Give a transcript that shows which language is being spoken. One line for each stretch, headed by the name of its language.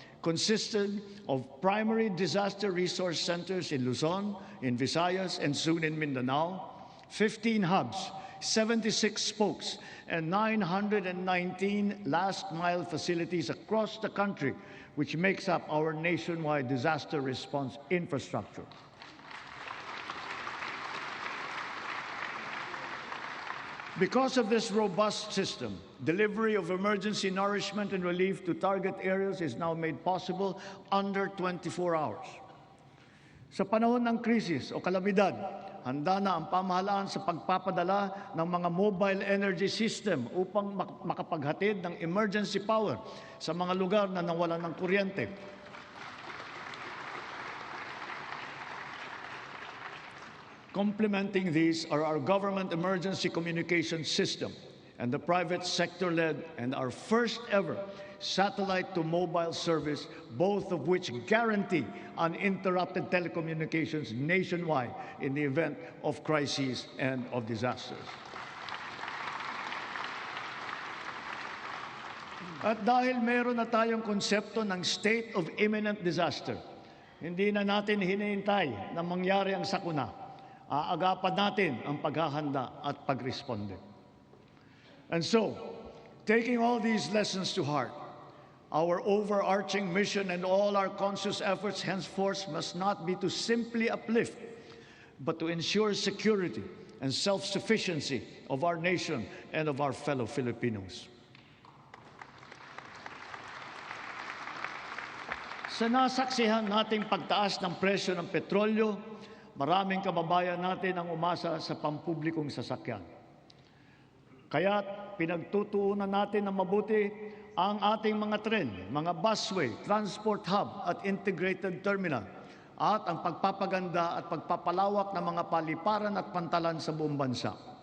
English: consisted of primary disaster resource centers in Luzon, in Visayas, and soon in Mindanao, 15 hubs, 76 spokes, and 919 last-mile facilities across the country, which makes up our nationwide disaster response infrastructure. Because of this robust system, delivery of emergency nourishment and relief to target areas is now made possible under 24 hours.
Filipino: Sa panahon ng krisis o kalamidad, handa na ang pamahalaan sa pagpapadala ng mga mobile energy system upang makapaghatid ng emergency power sa mga lugar na nawalan ng kuryente.
English: Complementing these are our government emergency communication system and the private sector-led and our first ever satellite-to-mobile service, both of which guarantee uninterrupted telecommunications nationwide in the event of crises and of disasters.
Filipino: At dahil meron na tayong konsepto ng state of imminent disaster, hindi na natin hinihintay na mangyari ang sakuna. Aagapan natin ang paghahanda at pagresponde.
English: And so, taking all these lessons to heart, our overarching mission and all our conscious efforts henceforth must not be to simply uplift, but to ensure security and self-sufficiency of our nation and of our fellow Filipinos.
Filipino: Sa nasaksihan nating pagtaas ng presyo ng petrolyo, maraming kababayan natin ang umasa sa pampublikong sasakyan. Kaya pinagtutuunan natin ng mabuti ang ating mga tren, mga busway, transport hub at integrated terminal at ang pagpapaganda at pagpapalawak ng mga paliparan at pantalan sa buong bansa.